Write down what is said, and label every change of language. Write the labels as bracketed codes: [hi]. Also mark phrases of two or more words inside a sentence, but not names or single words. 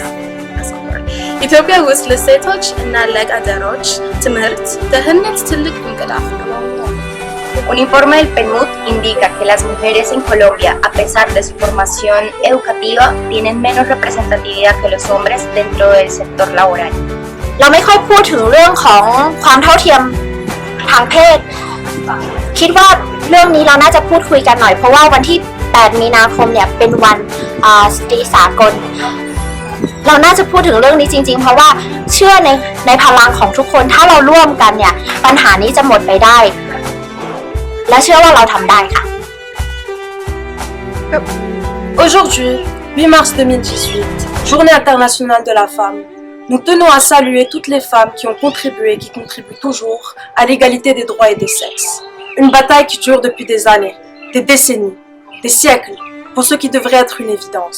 [am] ኢትዮጵያ ውስጥ ለሴቶች እና ለአዳሮች ትምህርት ደህንነት ትልቅ እንቅፋት ነው። [es] Un informe del PNUD indica que las mujeres en Colombia, a pesar de su formación educativa, tienen menos representatividad que los hombres dentro del sector laboral. [th] เราไม่ค่อยพูดถึงเรื่องของความเท่าเทียมทางเพศคิดว่าเรื่องนี้เราน่าจะพูดคุยกันหน่อยเพราะว่าวันที่8มีนาคมเนี่ยเป็นวันสตรีสากลเราน่าจะพูดถึงเรื่องนี้จริงๆเพราะว่าเชื่อในพลังของทุกคนถ้าเราร่วมกันเนี่ยปัญหานี้จะหมดไปได้และเชื่อว่าเราทำได้ค่ะ [fr] Aujourd'hui, 8 mars 2018, Journée internationale de la femme, nous tenons à saluer toutes les femmes qui ont contribué et qui contribuent toujours à l'égalité des droits et des sexes. Une bataille qui dure depuis des années, des décennies, des siècles, pour ce qui devrait être une évidence.